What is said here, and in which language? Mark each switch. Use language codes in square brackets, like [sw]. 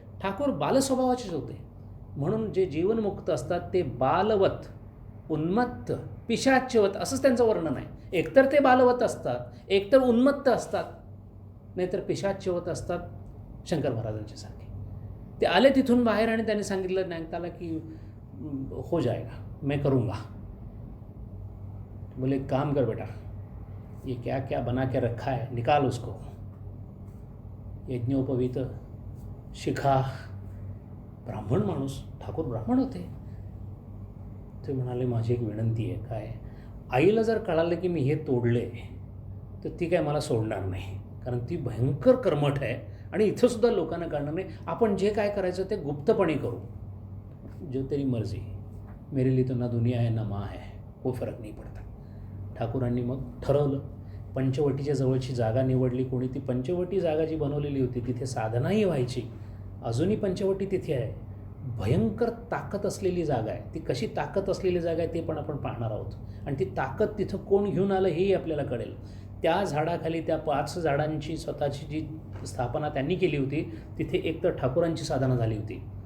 [mr] ठाकूर बालस्वभावाचेच होते, म्हणून जे जीवनमुक्त असतात ते बालवत, उन्मत्त, पिशाच्यवत असंच त्यांचं वर्णन आहे. एकतर ते बालवत असतात, एकतर उन्मत्त असतात, नाहीतर पिशाच्यवत असतात, शंकर महाराजांच्या सारखे. ते आले तिथून बाहेर आणि त्यांनी सांगितलं न्यांगताला की [hi] हो जाएगा, मैं करूँगा. बोले, काम कर बेटा, ये क्या क्या बना के रखा है, निकाल उसको. [mr] यज्ञोपवीत, शिखा. ब्राह्मण माणूस, ठाकूर ब्राह्मण होते. ते म्हणाले, माझी एक विनंती आहे. काय? आईला जर कळालं की मी हे तोडले तर ती काय मला सोडणार नाही, कारण ती भयंकर कर्मठ आहे आणि इथंसुद्धा लोकांना कळणार नाही. आपण जे काय करायचं ते गुप्तपणे करू. [hi] जो तेरी मर्जी, मेरे लिए तो ना दुनिया है ना माँ है, कोई फरक [mr] नाही पडता. ठाकूरांनी मग ठरवलं. पंचवटीच्या जवळची जागा निवडली. कोणी ती पंचवटी जागा जी बनवलेली होती तिथे साधनाही व्हायची. अजूनही पंचवटी तिथे आहे. भयंकर ताकद असलेली जागा आहे. ती कशी ताकद असलेली जागा आहे ते पण आपण पाहणार आहोत. आणि ती ताकद तिथं कोण घेऊन आलं हेही आपल्याला कळेल. त्या झाडाखाली त्या 5 झाडांची स्वतःची जी स्थापना त्यांनी केली होती, तिथे एक तर ठाकूरांची साधना झाली होती.